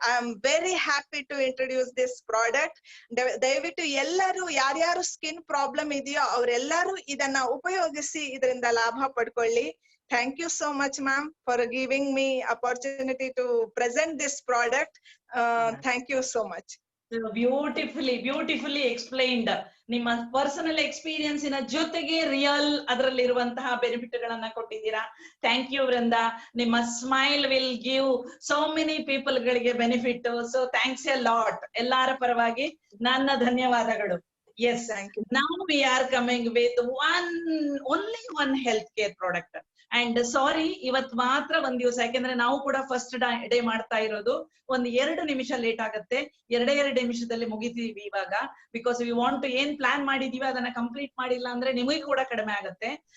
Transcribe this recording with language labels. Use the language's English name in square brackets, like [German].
[English] I am very happy to introduce this product. [Kannada] ದಯವಿಟ್ಟು ಎಲ್ಲರೂ ಯಾರ್ಯಾರು ಸ್ಕಿನ್ ಪ್ರಾಬ್ಲಮ್ ಇದೆಯೋ ಅವರೆಲ್ಲರೂ ಇದನ್ನ ಉಪಯೋಗಿಸಿ ಇದರಿಂದ ಲಾಭ ಪಡ್ಕೊಳ್ಳಿ. [English] Thank you so much, ma'am, for giving me opportunity to present this product. Thank you so much. Beautifully explained. [Kannada] ನಿಮ್ಮ ಪರ್ಸನಲ್ ಎಕ್ಸ್ಪೀರಿಯನ್ಸ್ ಇನ ಜೊತೆಗೆ ರಿಯಲ್ ಅದರಲ್ಲಿರುವಂತಹ ಬೆನಿಫಿಟ್ ಗಳನ್ನ ಕೊಟ್ಟಿದ್ದೀರಾ. ಥ್ಯಾಂಕ್ ಯು ವೃಂದ. [English] ನಿಮ್ಮ smile will give so many people ಗಳಿಗೆ benefit. So thanks a lot. [Kannada] ಎಲ್ಲಾರ ಪರವಾಗಿ ನನ್ನ ಧನ್ಯವಾದಗಳು. [English] Yes, now we are coming with only one healthcare product. [Kannada] And sorry, ಇವತ್ ಮಾತ್ರ ಒಂದ್ ದಿವಸ, ಯಾಕೆಂದ್ರೆ ನಾವು ಕೂಡ ಫಸ್ಟ್ ಡೇ ಮಾಡ್ತಾ ಇರೋದು. ಒಂದ್ 2 ನಿಮಿಷ ಲೇಟ್ ಆಗುತ್ತೆ. 2 ನಿಮಿಷದಲ್ಲಿ ಮುಗಿತೀವಿ ಇವಾಗ. [English] because we want to [Kannada] ಏನ್ ಪ್ಲಾನ್ ಮಾಡಿದೀವಿ ಅದನ್ನ ಕಂಪ್ಲೀಟ್ ಮಾಡಿಲ್ಲ ಅಂದ್ರೆ ನಿಮಗೆ ಕೂಡ ಕಡಿಮೆ ಆಗುತ್ತೆ.